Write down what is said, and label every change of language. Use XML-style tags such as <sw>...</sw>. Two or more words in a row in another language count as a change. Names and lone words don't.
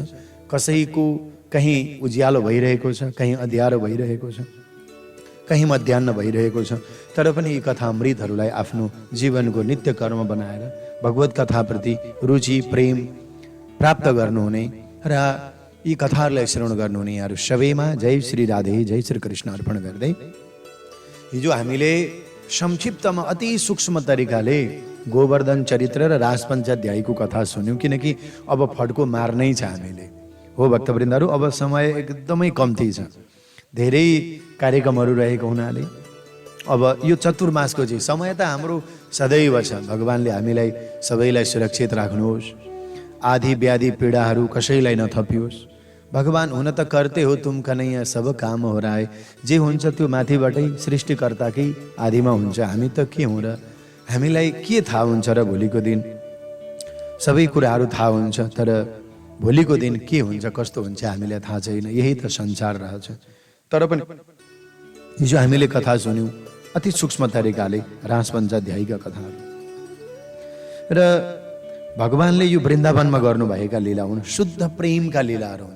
<ne>कसैको कहीँ उज्यालो भइरहेको छ, कहीँ अँध्यारो भइरहेको छ, कहीँ मध्याह्न भइरहेको छ, तर पनि यी कथामृतहरूलाई आफ्नो जीवनको नित्य कर्म बनाएर भगवत कथाप्रति रुचि प्रेम प्राप्त गर्नुहुने र यी कथाहरूलाई श्रवण गर्नुहुने यहाँहरू सबैमा जय श्री राधे जय श्री कृष्ण अर्पण गर्दै हिजो हामीले संक्षिप्तमा अति सूक्ष्म तरिकाले गोवर्धन चरित्र र राजपञ्चाध्यायको कथा सुन्यौँ, किनकि अब फड्को मार्नै छ हामीले। हो भक्तवृन्दहरू, अब समय एकदमै कम्ती छ, धेरै कार्यक्रमहरू रहेको हुनाले अब यो चतुर्मासको चाहिँ समय त हाम्रो सदैव छ। भगवान्ले हामीलाई सबैलाई सुरक्षित राख्नुहोस्, आदि व्याधि पीडाहरू कसैलाई नथपियोस्। भगवान हुन त</ne> <hi>करते हो तुम कन्हैया सब काम हो रहा है,</hi> <ne>जे हुन्छ त्यो माथिबाटै सृष्टिकर्ताकै आदिमा हुन्छ। हामी त के हौँ र, हामीलाई के थाहा हुन्छ र भोलिको दिन सबै कुराहरू थाहा हुन्छ, तर भोलिको दिन के हुन्छ कस्तो हुन्छ हामीलाई थाहा छैन। यही त संसार रहेछ। तर पनि हिजो हामीले कथा सुन्यौँ अति सूक्ष्म तरिकाले राजपञ्चाध्यायका कथाहरू, र भगवानले यो वृन्दावनमा गर्नुभएका लीला हुन् शुद्ध प्रेमका लीलाहरू हुन्।</ne>